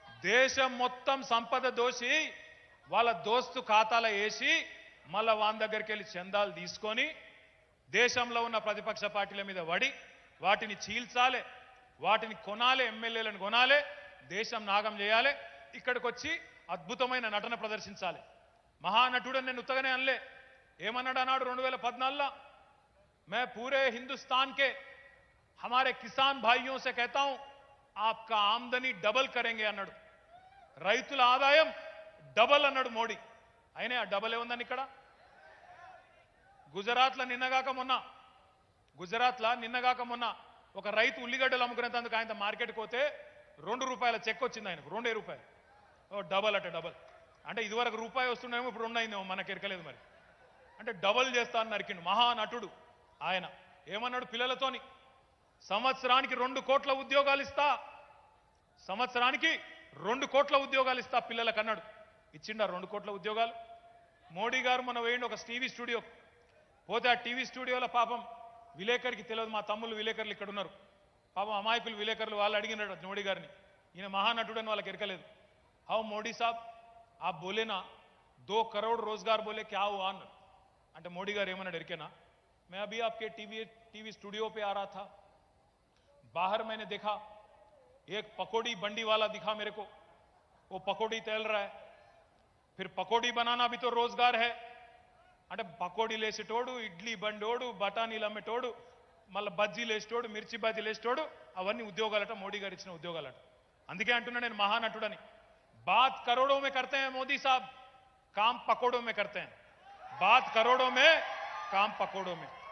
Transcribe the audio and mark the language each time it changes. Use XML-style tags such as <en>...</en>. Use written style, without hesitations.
<te>దేశం మొత్తం సంపద దోసి వాళ్ళ దోస్తు ఖాతాలో వేసి మళ్ళా వాని దగ్గరికి వెళ్ళి చందాలు తీసుకొని దేశంలో ఉన్న ప్రతిపక్ష పార్టీల మీద పడి వాటిని చీల్చాలి, వాటిని కొనాలి, ఎమ్మెల్యేలను కొనాలి, దేశం నాగం చేయాలి, ఇక్కడికి వచ్చి అద్భుతమైన నటన ప్రదర్శించాలి. మహానటుడు నేను ఉత్తగానే అనలే. ఏమన్నాడు అన్నాడు 2014లో?</te> <hi>मैं पूरे हिंदुस्तान के हमारे किसान भाइयों से कहता हूं, आपका आमदनी डबल करेंगे</hi> <te>అన్నాడు. రైతుల ఆదాయం డబల్ అన్నాడు మోడీ. అయినా ఆ డబల్ ఏముందని ఇక్కడ గుజరాత్లో నిన్నగాక మొన్న ఒక రైతు ఉల్లిగడ్డలు అమ్ముకునేందుకు ఆయన మార్కెట్కి పోతే ₹2 చెక్ వచ్చింది ఆయనకు, ₹2. డబల్ డబల్ అంటే ఇదివరకు రూపాయి వస్తుండేమో, ఇప్పుడు 2 అయిందేమో, మనకు ఎరకలేదు మరి. అంటే డబల్ చేస్తా అని నరికిండు మహానటుడు ఆయన. ఏమన్నాడు పిల్లలతోని? సంవత్సరానికి 2 కోట్ల ఉద్యోగాలు ఇస్తా, సంవత్సరానికి 2 కోట్ల ఉద్యోగాలు ఇస్తా పిల్లలకు అన్నాడు. ఇచ్చిండా 2 కోట్ల ఉద్యోగాలు? మోడీ గారు మొన్న వేయండి ఒక టీవీ స్టూడియో పోతే, ఆ టీవీ స్టూడియోలో పాపం విలేకరికి తెలియదు, మా తమ్ముళ్ళు విలేకరులు ఇక్కడ ఉన్నారు, పాపం అమాయకులు విలేకరులు, వాళ్ళు అడిగినాడు మోడీ గారిని, ఈయన మహానటుడు అని వాళ్ళకి ఎరకలేదు.</te> <hi>హౌ మోడీ సాబ్ आप बोले ना 2 करोड़ रोजगार बोले, क्या हुआ</hi> <te>అన్నాడు. అంటే మోడీ గారు ఏమన్నాడు ఎరికేనా?</te> <hi>मैं अभी आपके टीवी स्टूडियो पे आ रहा था, बाहर मैंने देखा एक पकौड़ी बंडी वाला दिखा मेरे को, वो पकौड़ी तैल रहा है, फिर पकौड़ी बनाना भी तो रोजगार है.</hi> <te>అంటే పకోడీలు వేసేటోడు, ఇడ్లీ బండోడు, బఠానీలు అమ్మేటోడు, మళ్ళీ బజ్జీలు వేసేటోడు, మిర్చి బజ్జీలు వేసేటోడు, అవన్నీ ఉద్యోగాలట, మోడీ గారు ఇచ్చిన ఉద్యోగాలట. అందుకే అంటున్నా నేను మహానటుడని.</te> <hi>बात करोड़ों में करते हैं मोदी साहब, काम पकोड़ों में करते हैं. बात करोड़ों में, काम पकोड़ों में.</hi>